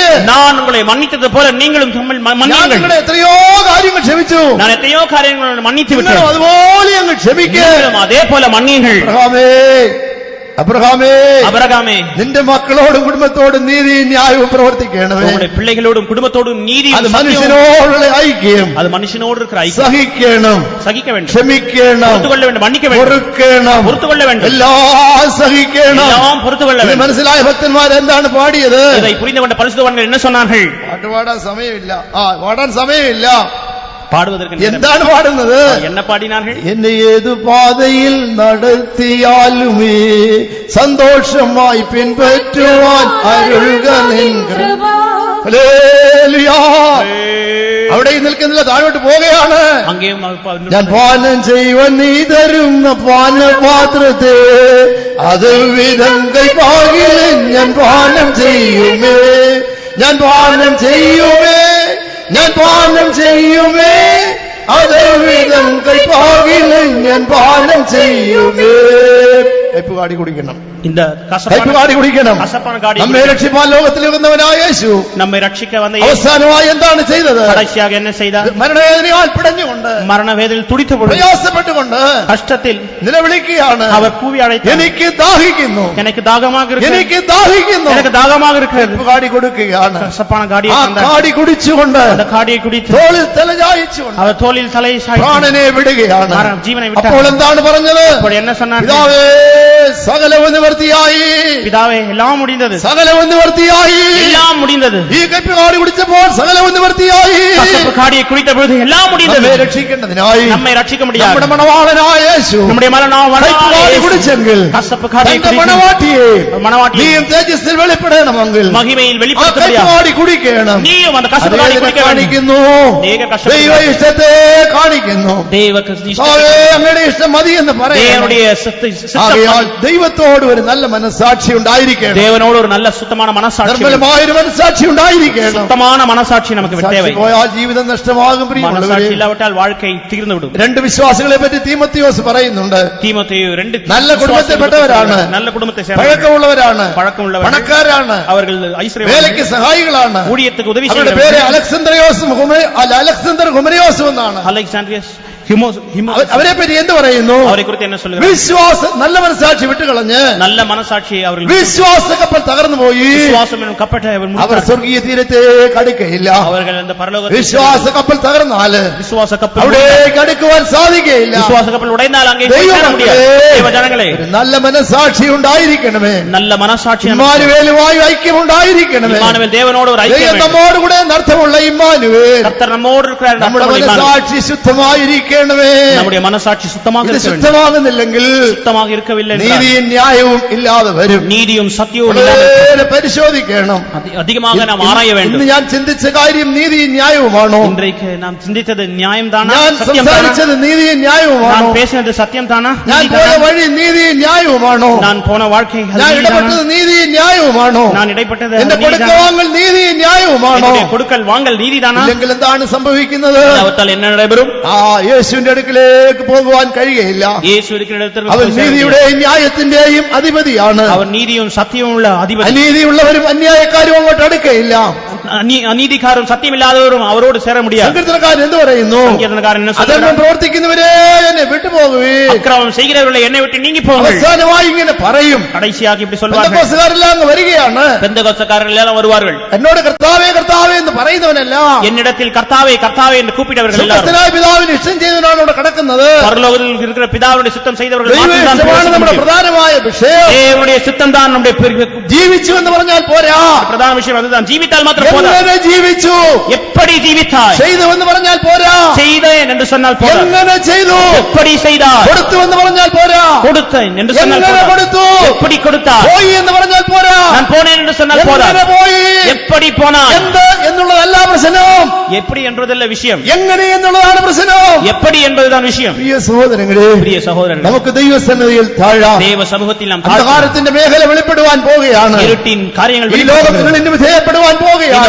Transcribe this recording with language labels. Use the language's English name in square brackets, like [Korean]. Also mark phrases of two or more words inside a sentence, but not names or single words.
[Tamil] நான் உங்களை மன்னித்தது போல நீங்களும் [Malayalam] ഞാൻ [Tamil] மன்னியுங்கள். [Malayalam] നിങ്ങളെ എത്രയോ കാര്യങ്ങൾ ക്ഷമിച്ചു. [Tamil] நான் எத்தனையோ காரியங்களை மன்னித்து [Malayalam] നിങ്ങളും [Tamil] விட்டேன். [Malayalam] അതുപോലെ അങ്ങ് ക്ഷമിക്ക്. [Tamil] நீங்களும் அதே போல மன்னியுங்கள். [Malayalam] അബ്രഹാമേ, [Tamil] அபிரகாமே, [Malayalam] നിന്റെ മക്കളോടും കുടുംബത്തോടും നീതിയും ന്യായവും പ്രവർത്തിക്കണമേ. [Tamil] உங்களுடைய பிள்ளைகளோடும் குடும்பத்தோடும் நீதி, [Malayalam] അത് മനുഷ്യനോടുള്ള ഐക്യം. [Tamil] அது மனுஷனோடு இருக்கிற ஐக்கியம். [Malayalam] സഹിക്കണം, [Tamil] சகிக்க வேண்டும், [Malayalam] ക്ഷമിക്കണം, [Tamil] பொறுத்துக்கொள்ள வேண்டும், மன்னிக்க வேண்டும், [Malayalam] പൊറുക്കണം, [Tamil] பொறுத்துக்கொள்ள வேண்டும், [Malayalam] എല്ലാം സഹിക്കണം. [Tamil] எல்லாம் பொறுத்துக்கொள்ள [Malayalam] ഇത് [Tamil] வேண்டும். [Malayalam] മനസ്സിലായ ഭക്തന്മാർ എന്താണ് പാടിയത്? [Tamil] இதை புரிந்து கொண்ட பரிசுத்தவான்கள் என்ன சொன்னார்கள்? [Malayalam] പാട്ട് പാടാൻ സമയമില്ല. പാടാൻ സമയമില്ല. [Tamil] பாடுவதற்கு நேரம். [Malayalam] എന്താണ് പാടുന്നത്? [Tamil] என்ன பாடினார்கள்? [Malayalam] എന്നെ ഏതു പാതയിൽ നടത്തിയാലുമേ സന്തോഷമായി പിൻപറ്റുവാൻ അരുൾക നിൻ കൃപ. ഹല്ലേലൂയ. അവിടെ നിൽക്കുന്നില്ല, താഴോട്ട് പോവുകയാണ്. [Tamil] அங்கேயும் [Malayalam] ഞാൻ പാനം ചെയ്യുവാൻ നീ തരുന്ന പാനപാത്രത്തെ അത് വിധങ്കൈ പാകിലും ഞാൻ പാനം ചെയ്യുമേ, ഞാൻ പാനം ചെയ്യുമേ, ഞാൻ പാനം ചെയ്യുമേ, അത് വിധങ്കൈ പാകിലും ഞാൻ പാനം ചെയ്യുമേ. കയ്പ് കാടി കുടിക്കണം, [Tamil] இந்த [Malayalam] കയ്പ് കാടി കുടിക്കണം. [Tamil] கசப்பான காடி [Malayalam] നമ്മെ രക്ഷിപ്പാൻ ലോകത്തിൽ വന്നവനായ യേശു [Tamil] நம்மை ரட்சிக்க வந்த இயேசு [Malayalam] അവസാനമായി എന്താണ് ചെയ്തത്? [Tamil] கடைசியாக என்ன செய்தார்? [Malayalam] മരണവേദനയാൽ പിടഞ്ഞുകൊണ്ട്, [Tamil] மரணவேதனையில் துடித்த பொழுது, [Malayalam] പ്രയാസപ്പെട്ടുകൊണ്ട് [Tamil] கஷ்டத்தில் [Malayalam] നിലവിളിക്കുകയാണ്. [Tamil] அவர் கூவி அழைத்தார், [Malayalam] എനിക്ക് ദാഹിക്കുന്നു, [Tamil] எனக்கு தாகமாக இருக்கிறது, [Malayalam] എനിക്ക് ദാഹിക്കുന്നു. [Tamil] எனக்கு தாகமாக இருக்கிறது. [Malayalam] കാടി കൊടുക്കുകയാണ്. [Tamil] கசப்பான காடியை [Malayalam] ആ [Tamil] தந்தார். [Malayalam] കാടി കുടിച്ചുകൊണ്ട് [Tamil] அந்த காடியை குடித்து [Malayalam] തോളിൽ തലചായിച്ചുകൊണ്ട് [Tamil] அவர் தோளில் தலையை சாய்த்து [Malayalam] പ്രാണനെ വിടുകയാണ്. [Tamil] ஜீவனை [Malayalam] അപ്പോൾ [Tamil] விட்டார். [Malayalam] എന്താണ് പറഞ്ഞത്? [Tamil] അപ്പോൾ என்ன சொன்னார்? [Malayalam] പിതാവേ സകലവും നിവർത്തിയായി, [Tamil] பிதாவே எல்லாம் முடிந்தது, [Malayalam] സകലവും നിവർത്തിയായി. [Tamil] எல்லாம் முடிந்தது. [Malayalam] ഈ കയ്പ് കാടി കുടിച്ചപ്പോൾ സകലവും നിവർത്തിയായി. [Tamil] கசப்பு காடியை குடித்த பொழுது எல்லாம் முடிந்தது. [Malayalam] നമ്മെ രക്ഷിക്കേണ്ടതിനായി [Tamil] நம்மை ரட்சிக்க முடியாது. [Malayalam] നമ്മുടെ മണവാളനായ യേശു [Tamil] நம்முடைய [Malayalam] കയ്പ് കാടി കുടിച്ചെങ്കിൽ [Tamil] கசப்பு காடியை [Malayalam] തന്റെ [Tamil] குடித்து [Malayalam] മണവാട്ടിയെ [Tamil] மணவாட்டி [Malayalam] നീയും തേജസ്സിൽ വെളിപ്പെടണമെങ്കിൽ [Tamil] மகிமையில் [Malayalam] ആ [Tamil] வெளிப்படுத்த [Malayalam] കയ്പ് [Tamil] முடியாது. [Malayalam] കാടി കുടിക്കണം. [Tamil] நீயும் அந்த கசப்பு காடி [Malayalam] അതേതിനെ [Tamil] குடிக்க வேண்டும். [Malayalam] കാണിക്കുന്നു? ദൈവ കഷ്ടപ്പെടുക. ദൈവ ഇഷ്ടത്തെ കാണിക്കുന്നു. [Tamil] தேவ [Malayalam] കർത്താവേ, അങ്ങയുടെ ഇഷ്ടം മതി എന്ന് പറയണം. [Tamil] தேவனுடைய சித்தம் [Malayalam] ആകയാൽ ദൈവത്തോട് ഒരു നല്ല മനസ്സാക്ഷി ഉണ്ടായിരിക്കണം. [Tamil] தேவனோடு ஒரு நல்ல சுத்தமான மனசாட்சி, [Malayalam] നിർമ്മലമായ ഒരു മനസ്സാക്ഷി ഉണ്ടായിരിക്കണം. [Tamil] சுத்தமான மனசாட்சி நமக்கு தேவை. [Malayalam] സാക്ഷി പോയാൽ ജീവിതം നഷ്ടമാകും. പ്രിയമുള്ളവരെ, [Tamil] மனசாட்சி இல்லாவிட்டால் வாழ்க்கை தீர்ந்துவிடும். [Malayalam] രണ്ട് വിശ്വാസികളെ പറ്റി തീമോത്തിയോസ് പറയുന്നുണ്ട്. [Tamil] தீமோத்தேயு ரெண்டு நல்ல குடும்பத்தைപ്പെട്ടവരാണ്, நல்ல குடும்பத்தை சேர்ந்தவர்கள், [Malayalam] പഴക്കമുള്ളവരാണ്, [Tamil] பழக்கமுள்ளவர்கள், [Malayalam] പണക്കാരാണ്, [Tamil] அவர்கள் ஐஸ்வர்யவான்கள், [Malayalam] വേലയ്ക്ക് സഹായികളാണ്. [Tamil] ஊழியத்துக்கு உதவி [Malayalam] അവരുടെ പേര് [Tamil] செய்கிறவர்கள். [Malayalam] അലക്സാണ്ടർ ഹുമരിയോസും എന്നാണ്. [Tamil] அலெக்சாண்ட்ரியஸ் [Malayalam] അവരെ പറ്റി എന്ത് പറയുന്നു? [Tamil] அவரை குறித்து என்ன சொல்லுகிறார்? [Malayalam] വിശ്വാസം, നല്ല മനസ്സാക്ഷി വിട്ടുകളഞ്ഞ് [Tamil] நல்ல மனசாட்சியை அவர்கள் [Malayalam] വിശ്വാസ കപ്പൽ തകർന്നു പോയി. [Tamil] விசுவாசம் என்னும் கப்பட்டை அவர் [Malayalam] അവർ [Tamil] முடித்தார். [Malayalam] സ്വർഗീയ തീരത്തെ കടക്കുകയില്ല. [Tamil] அவர்கள் அந்த பரலோகத்தில் [Malayalam] വിശ്വാസ കപ്പൽ തകർന്നാല് [Tamil] விசுவாச கப்பல் [Malayalam] അവിടേക്ക് അടുക്കുവാൻ സാധിക്കുകയില്ല. [Tamil] விசுவாச கப்பல் உடைந்தால் அங்கே போய் சேர முடியாது. தேவ ஜனங்களே, [Malayalam] ഒരു നല്ല മനസ്സാക്ഷി ഉണ്ടായിരിക്കണമേ. [Tamil] நல்ல மனசாட்சி நமக்கு. [Malayalam] ഇമ്മാനുവേലുമായി ഐക്യം ഉണ്ടായിരിക്കണമേ. [Tamil] இம்மானுவேல் தேவனோடு ஒரு ஐக்கியம் [Malayalam] ദൈവം [Tamil] வேண்டும். [Malayalam] നമ്മോട് കൂടെ അർത്ഥമുള്ള ഇമ്മാനുവേൽ. [Tamil] கர்த்தர் நம்மோடு இருக்கிறார். [Malayalam] നമ്മുടെ [Tamil] அர்த்தமுள்ள இம்மானுவேல். [Malayalam] മനസ്സാക്ഷി ശുദ്ധമായിരിക്കണമേ. [Tamil] நம்முடைய மனசாட்சி சுத்தமாக [Malayalam] ഇത് [Tamil] இருக்க வேண்டும். [Malayalam] ശുദ്ധമാകുന്നില്ലെങ്കിൽ [Tamil] சுத்தமாக இருக்கவில்லை என்றால் [Malayalam] നീതിയും ന്യായവും ഇല്ലാതെ വരും. [Tamil] நீதியும் சத்தியமும் இல்லாமல் [Malayalam] വളരെ പരിശോധിക്കണം. [Tamil] அதிகமாக நாம் ஆராய [Malayalam] ഇന്ന് [Tamil] வேண்டும். [Malayalam] ഞാൻ ചിന്തിച്ച കാര്യം നീതിയും ന്യായവുമാണോ? [Tamil] இன்றைக்கு நாம் சிந்தித்தது நியாயம் தானா, [Malayalam] ഞാൻ [Tamil] சத்தியம் தானா? [Malayalam] സംസാരിച്ചത് നീതിയും ന്യായവുമാണോ? [Tamil] நான் பேசினது சத்தியம் தானா, [Malayalam] ഞാൻ [Tamil] நீதி [Malayalam] പോയ [Tamil] தானா? [Malayalam] വഴി നീതിയും ന്യായവുമാണോ? [Tamil] நான் போன வாழ்க்கை அது [Malayalam] ഞാൻ [Tamil] நீதி தானா? [Malayalam] ഇടപെട്ടത് നീതിയും ന്യായവുമാണോ? [Tamil] நான் இடைப்பட்டது [Malayalam] എന്റെ [Tamil] அது நீதி தானா? [Malayalam] കൊടുക്കവാങ്ങൽ നീതിയും ന്യായവുമാണോ? [Tamil] என்னுடைய கொடுக்கல் வாங்கல் நீதி தானா? [Malayalam] ഇല്ലെങ്കിൽ എന്താണ് സംഭവിക്കുന്നത്? [Tamil] அவத்தால் என்ன நடைபெறும்? [Malayalam] യേശുവിന്റെ അടുക്കിലേക്ക് പോകുവാൻ കഴിയുകയില്ല. [Tamil] இயேசு இருக்கிற இடத்தில் [Malayalam] അവൻ [Tamil] போய் சேர முடியாது. [Malayalam] നീതിയുടെയും ന്യായത്തിന്റെയും അധിപതിയാണ്. [Tamil] அவர் நீதியும் சத்தியமும் உள்ள அதிபதி. [Malayalam] അനീതിയുള്ളവരും അന്യായക്കാരും അങ്ങോട്ട് അടുക്കയില്ല. [Tamil] அநீதிக்காரும் சத்தியம் இல்லாதவரும் அவரோடு சேர முடியாது. [Malayalam] സങ്കീർത്തനക്കാരൻ എന്ത് പറയുന്നു? [Tamil] சங்கீதக்காரன் என்ன [Malayalam] അധർമ്മം [Tamil] சொல்றார்? [Malayalam] പ്രവർത്തിക്കുന്നവരെ എന്നെ വിട്ടുപോകുവേ. [Tamil] அக்கிரமம் செய்கிறவர்களை என்னை விட்டு நீங்கி போங்கள். [Malayalam] അവസാനമായി ഇങ്ങനെ പറയും. [Tamil] கடைசியாக இப்படி சொல்வார்கள். [Malayalam] പെന്തക്കോസ്തുകാരെല്ലാം അങ്ങ് വരികയാണ്. [Tamil] பெந்தகோஸ்தக்காரர்கள் எல்லாம் வருவார்கள். [Malayalam] എന്നോട് കർത്താവേ കർത്താവേ എന്ന് പറയുന്നവനെല്ലാം [Tamil] என்னிடத்தில் கர்த்தாவே கர்த்தாவே என்று கூப்பிட்டவர்கள் எல்லாரும் [Malayalam] സ്വർഗ്ഗസ്ഥനായ പിതാവിന് ഇഷ്ടം ചെയ്തവനാണ് ഇവിടെ കിടക്കുന്നത്. [Tamil] பரலோகத்தில் இருக்கிற பிதாவுடைய சித்தம் செய்தவர்கள் [Malayalam] ദൈവ [Tamil] മാത്രം தான் [Malayalam] ഇഷ്ടമാണ് നമ്മുടെ [Tamil] பிரவேசிக்க முடியும். [Malayalam] പ്രധാനമായ വിഷയം. [Tamil] தேவனுடைய சித்தம் தான் நம்முடைய [Malayalam] ജീവിച്ചു എന്ന് പറഞ്ഞാൽ പോരാ. [Tamil] பிரதான விஷயம் அதுதான். ஜீவித்தால் மாத்திரம் போதாது. [Malayalam] എങ്ങനെ ജീവിച്ചു? [Tamil] எப்படி ஜீவித்தாய்? [Malayalam] ചെയ്തു എന്ന് പറഞ്ഞാൽ പോരാ. [Tamil] செய்தேன் என்று சொன்னால் போதாது. [Malayalam] എങ്ങനെ ചെയ്തു? [Tamil] எப்படி செய்தாய்? [Malayalam] കൊടുത്തു എന്ന് പറഞ്ഞാൽ പോരാ. [Tamil] கொடுத்தேன் என்று சொன்னால் [Malayalam] എങ്ങനെ [Tamil] போதாது. [Malayalam] കൊടുത്തു? [Tamil] எப்படி கொடுத்தாய்? [Malayalam] പോയി എന്ന് പറഞ്ഞാൽ പോരാ. [Tamil] நான் போனேன் என்று சொன்னால் [Malayalam] എങ്ങനെ [Tamil] போதாது. [Malayalam] പോയി? [Tamil] எப்படி போனாய்? [Malayalam] എന്ത് എന്നുള്ളതല്ല പ്രശ്നം. [Tamil] எப்படி என்றதல்ல விஷயம், [Malayalam] എങ്ങനെ എന്നുള്ളതാണ് പ്രശ്നം. [Tamil] எப்படி என்பதுதான் விஷயம். [Malayalam] പ്രിയ സഹോദരങ്ങളെ, [Tamil] பிரிய சகோதரர்களே, [Malayalam] നമുക്ക് ദൈവസന്നിധിയിൽ താഴാം. [Tamil] தேவ சமூகத்தில் நாம் [Malayalam] അന്ധകാരത്തിന്റെ മേഖല വെളിപ്പെടുവാൻ പോവുകയാണ്. [Tamil] இருட்டின் காரியங்கள் [Malayalam] ഈ ലോകത്തിൽ നിന്ന് വിധേയപ്പെടുവാൻ [Tamil] இந்த [Malayalam] പോവുകയാണ്.